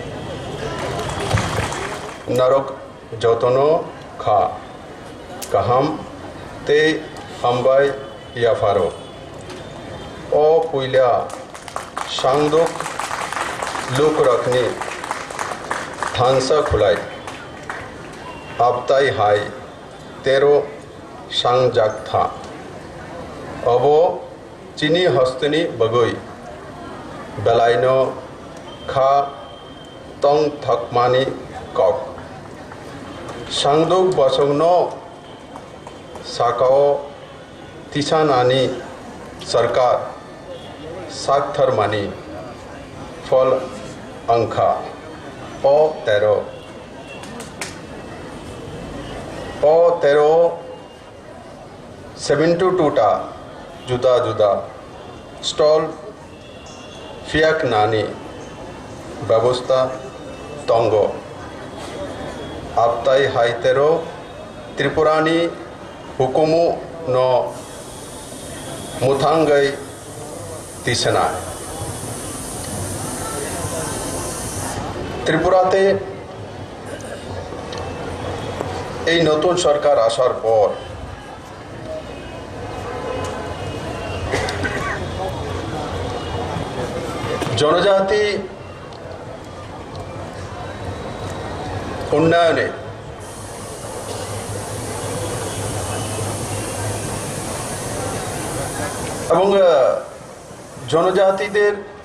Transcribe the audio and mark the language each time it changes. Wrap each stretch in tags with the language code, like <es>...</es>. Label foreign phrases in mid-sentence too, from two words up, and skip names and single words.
<trp>নরক যতন খা কাহাম তে হাম্বাই ইয়াফারো ও পুইলা সাংদুক লুক রখনি থানসা খুলাই আপতাই হাই তেরো সাংজাক থা অব চিনি হস্তনি বগৈ বেলাইন খা তং থকমানি কক সাংদুক বসংন সাকাও তিসানানি সরকার সাকথর মানি ফল অংখা ও তেরো 72টা জুদা জুদা স্টল ফিয়াক নানি ব্যবস্থা তঙ্গ আপতাই হাইতেরো ত্রিপুরানি হুকুমু ন মুথাঙ্গাই তিসেনা।</trp> <bn>ত্রিপুরাতে এই নতুন সরকার আসার পর জনজাতি উন্নয়নে এবং জনজাতিদের</bn>